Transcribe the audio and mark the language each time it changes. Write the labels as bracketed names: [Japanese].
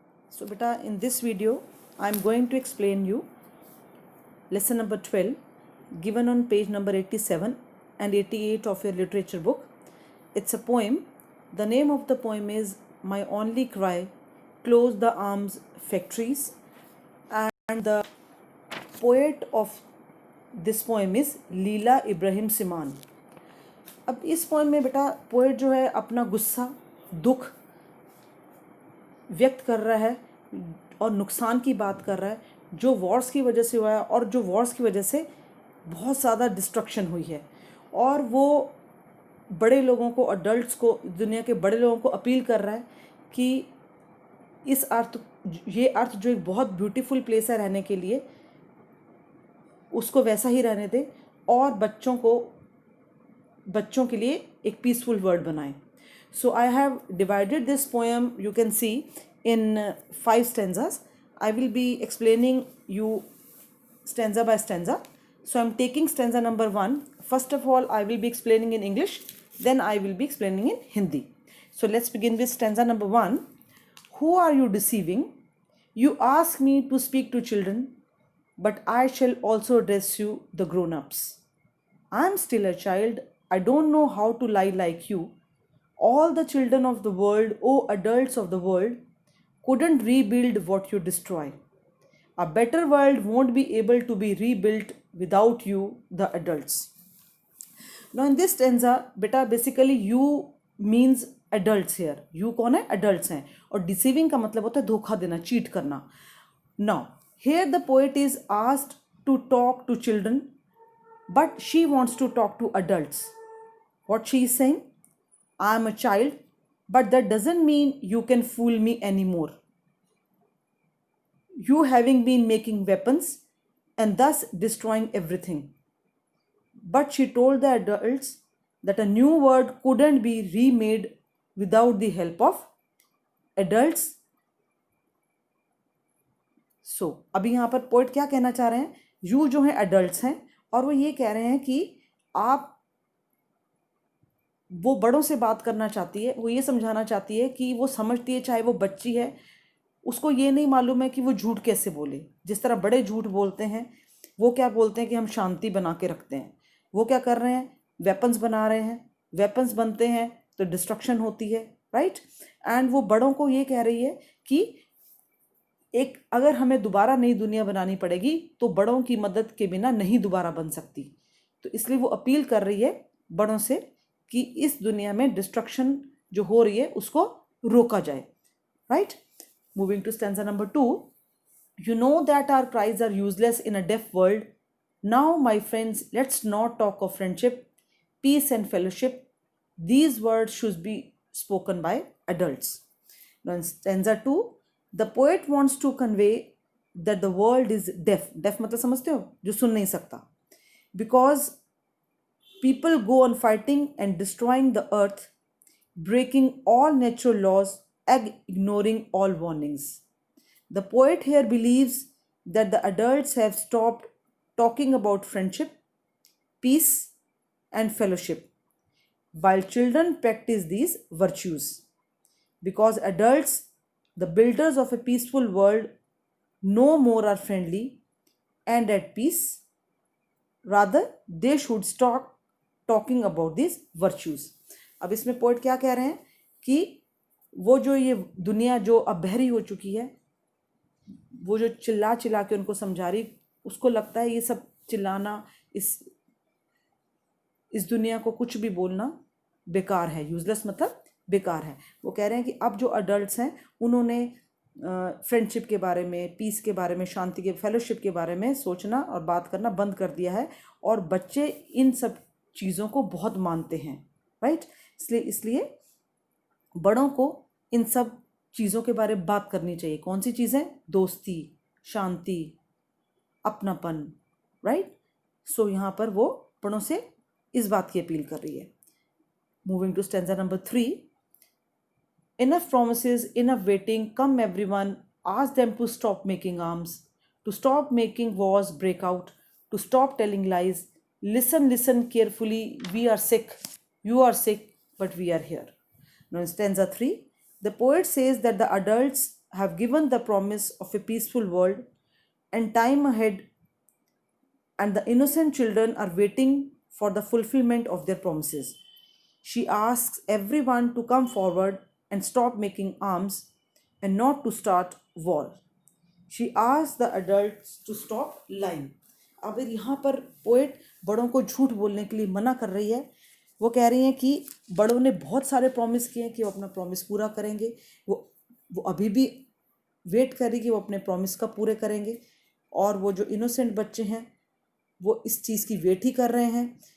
[English] So beta, in this video I am going to explain you lesson number 12 given on page number 87 and 88 of your literature book. It's a poem. The name of the poem is My Only Cry, Close the Arms Factories, and the poet of this poem is Leila Ibrahim Siman. [Hindi] अब इस poem में बेटा poet जो है अपना गुस्सा दुख व्यक्त कर रहा है और नुकसान की बात कर रहा है जो वॉर्स की वजह से हुआ है और जो वॉर्स की वजह से बहुत ज़्यादा डिस्ट्रक्शन हुई है. और वो बड़े लोगों को, अडल्ट्स को, दुनिया के बड़े लोगों को अपील कर रहा है कि इस ये अर्थ जो एक बहुत ब्यूटीफुल प्लेस है रहने के लिए, उसको वैसा ही रहने दें और बच्चों के लिए एक पीसफुल वर्ल्ड बनाएं. [English] So I have divided this poem, you can see, in 5 stanzas. I will be explaining you stanza by stanza. So I'm taking stanza number 1. First of all, I will be explaining in English, then I will be explaining in Hindi. So let's begin with stanza number 1. Who are you deceiving? You ask me to speak to children, but I shall also address you, the grown-ups. I am still a child. I don't know how to lie like you. All the children of the world, oh adults of the world, couldn't rebuild what you destroy. A better world won't be able to be rebuilt without you, the adults. Now in this stanza, beta, basically you means adults here. [Hindi] You कौन है? Adults हैं. और deceiving का मतलब होता है धोखा देना, cheat करना. [English] Now here the poet is asked to talk to children, but she wants to talk to adults. What she is saying? I am a child, but that doesn't mean you can fool me anymore. You having been making weapons and thus destroying everything. But she told the adults that a new world couldn't be remade without the help of adults. [Hindi] So, अभी यहाँ पर poet क्या कहना चाह रहे हैं? You जो है adults हैं और वो ये कह रहे हैं कि आप, वो बड़ों से बात करना चाहती है, वो ये समझाना चाहती है कि वो समझती है, चाहे वो बच्ची है, उसको ये नहीं मालूम है कि वो झूठ कैसे बोले. जिस तरह बड़े झूठ बोलते हैं, वो क्या बोलते हैं कि हम शांति बना के रखते हैं. वो क्या कर रहे हैं? वेपन्स बना रहे हैं. वेपन्स बनते हैं तो डिस्ट्रक्शन होती है, राइट. एंड वो बड़ों को ये कह रही है कि एक अगर हमें दोबारा नई दुनिया बनानी पड़ेगी तो बड़ों की मदद के बिना नहीं दोबारा बन सकती. तो इसलिए वो अपील कर रही है बड़ों से कि इस दुनिया में डिस्ट्रक्शन जो हो रही है उसको रोका जाए, right. [English] Moving to stanza number 2. You know that our cries are useless in a deaf world. Now, my friends, let's not talk of friendship, peace and fellowship. These words should be spoken by adults. Now in stanza 2, the poet wants to convey that the world is deaf. [Hindi] Deaf मतलब समझते हो? जो सुन नहीं सकता. [English] Because people go on fighting and destroying the earth, breaking all natural laws and ignoring all warnings. The poet here believes that the adults have stopped talking about friendship, peace, and fellowship, while children practice these virtues. Because adults, the builders of a peaceful world, no more are friendly and at peace. Rather, they should stop talking about these virtues. [Hindi] अब इसमें poet क्या कह रहे हैं कि वो जो ये दुनिया जो अब बहरी हो चुकी है, वो जो चिल्ला चिल्ला के उनको समझा रही, उसको लगता है ये सब चिल्लाना, इस दुनिया को कुछ भी बोलना बेकार है. यूजलेस मतलब बेकार है. वो कह रहे हैं कि अब जो अडल्ट्स हैं उन्होंने फ्रेंडशिप के बारे में, पीस के बारे में, शांति के, फेलोशिप के बारे में सोचना और बात करना बंद कर दिया है और बच्चे इन सब चीज़ों को बहुत मानते हैं, राइट. इसलिए बड़ों को इन सब चीज़ों के बारे में बात करनी चाहिए. कौन सी चीज़ें? दोस्ती, शांति, अपनापन, राइट. सो यहाँ पर वो बड़ों से इस बात की अपील कर रही है. [English] Moving to stanza number 3. Enough promises, enough waiting, come everyone, ask them to stop making arms, to stop making wars break out, to stop telling lies. Listen carefully, we are sick, you are sick, but we are here. Now in stanza 3, The poet says that the adults have given the promise of a peaceful world and time ahead, and the innocent children are waiting for the fulfillment of their promises. She asks everyone to come forward and stop making arms and not to start war. She asks the adults to stop lying. [Hindi] अब यहाँ पर poet बड़ों को झूठ बोलने के लिए मना कर रही है। वो कह रही हैं कि बड़ों ने बहुत सारे प्रॉमिस किए हैं कि वो अपना प्रॉमिस पूरा करेंगे। वो अभी भी वेट कर रही कि वो अपने प्रॉमिस का पूरे करेंगे, और वो जो इनोसेंट बच्चे हैं वो इस चीज़ की वेट ही कर रहे हैं।